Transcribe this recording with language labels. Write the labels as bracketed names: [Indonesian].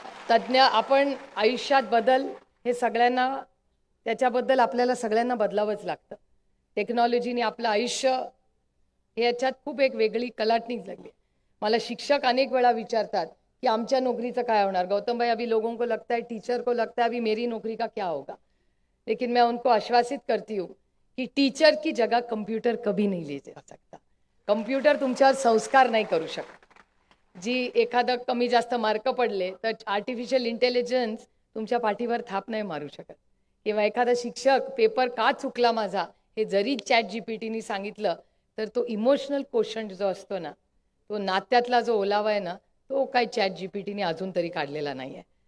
[Marathi] तज्ज्ञ आपण आयुष्यात बदल हे सगळ्यांना त्याच्याबद्दल आपल्याला सगळ्यांना बदलावंच लागतं. टेक्नॉलॉजीने आपलं आयुष्य हे याच्यात खूप एक वेगळी कलाटणी लागली. मला शिक्षक अनेक वेळा विचारतात कि आमच्या नौकरीचं काय होणार. [Hindi] गौतम भाई, अभी लोगों को लगता है, टीचर को लगता है अभी मेरी नौकरी का क्या होगा. लेकिन मैं उनको आश्वासित करती हूँ कि टीचर की जगह कंप्यूटर कभी नहीं ले जा सकता. [Marathi] कंप्यूटर तुमच्यावर संस्कार नाही करू शकत. जी एखादं कमी जास्त मार्क पडले तर आर्टिफिशियल इंटेलिजन्स तुमच्या पाठीवर थाप नाही मारू शकत. किंवा एखादा शिक्षक पेपर का चुकला माझा हे जरी चॅट जीपीटीने सांगितलं तर तो इमोशनल क्वेश्चन जो असतो ना, तो नात्यातला जो ओलावा आहे ना, तो काय चॅट जीपीटीने अजून तरी काढलेला नाही आहे.